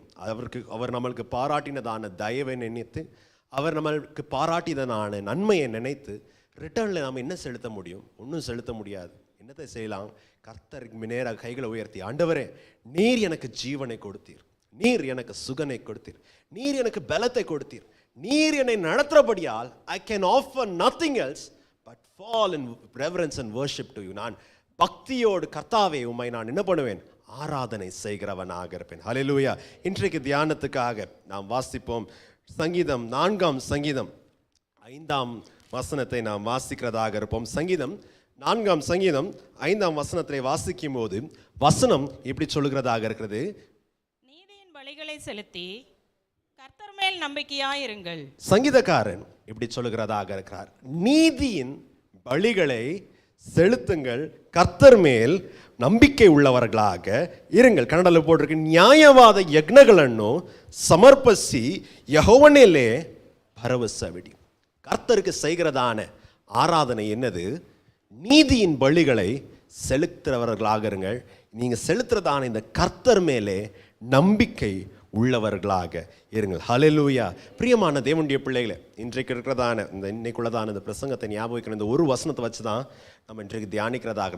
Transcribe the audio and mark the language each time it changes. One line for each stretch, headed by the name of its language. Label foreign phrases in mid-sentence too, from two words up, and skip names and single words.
Tamil: அவர் நம்மளுக்கு பாராட்டினதான தயவை நினைத்து, அவர் நம்மளுக்கு பாராட்டினதான நன்மையை நினைத்து ரிட்டர்னில் நாம் என்ன செலுத்த முடியும்? ஒன்றும் செலுத்த முடியாது. என்னத்தை செய்யலாம்? கர்த்தருக்கு நேராக கைகளை உயர்த்தி, ஆண்டவரே நீர் எனக்கு ஜீவனை கொடுத்தீர், நீர் எனக்கு சுகனை கொடுத்தீர், நீர் எனக்கு பலத்தை கொடுத்தீர், நீர் என்னை நடத்துறபடியால்
English: I can offer nothing else but fall in reverence and worship to you.
Tamil: நான் பக்தியோடு கர்த்தாவே உம்மை நான் என்ன பண்ணுவேன்? ஆராதனை செய்கிறவனாக இருப்பேன். ஹல்லேலூயா. இன்றைக்கு தியானத்துக்காக நாம் வாசிப்போம் சங்கீதம் 4ஆம் சங்கீதம் 5ஆம் வசனத்தை நாம் வாசிக்கிறதாக இருப்போம். சங்கீதம் 4ஆம் சங்கீதம் 5ஆம் வசனத்தை வாசிக்கும் போது வசனம் இப்படி சொல்லுகிறதாக இருக்கிறது, நீதியின் பலிகளை செலுத்தி கர்த்தர் மேல் நம்பிக்கையாயிருங்கள். சங்கீதக்காரன் இப்படி சொல்லுகிறதாக இருக்கிறார், நீதியின் பலிகளை செலுத்துங்கள், கர்த்தர் மேல் ನಂಬಿಕೆ உள்ளவர்களாக இருங்கள்.
Kannada: ಕನ್ನಡದಲ್ಲಿ போட்டிருக்கு, ನ್ಯಾಯವಾದ ಯಜ್ಞಗಳನ್ನು ಸಮರ್ಪಿಸಿ ಯೆಹೋವನಿலே ಭರವಸವಿಡಿ.
Tamil: கர்த்தருக்கு செய்கிறதான ஆராதனை என்னது? நீதியின் பலிகளை செலுத்துறவர்களாக இருங்கள். நீங்கள் செலுத்துறதான இந்த கர்த்தர் மேலே நம்பிக்கை உள்ளவர்களாக இருங்கள். ஹல்லேலூயா. பிரியமான தேவனுடைய பிள்ளைகளை, இன்றைக்கு இருக்கிறதான இன்னைக்குள்ளதான இந்த பிரசங்கத்தை ஞாபகிக்கிற இந்த ஒரு வசனத்தை வச்சு தான் நம்ம இன்றைக்கு தியானிக்கிறதாக.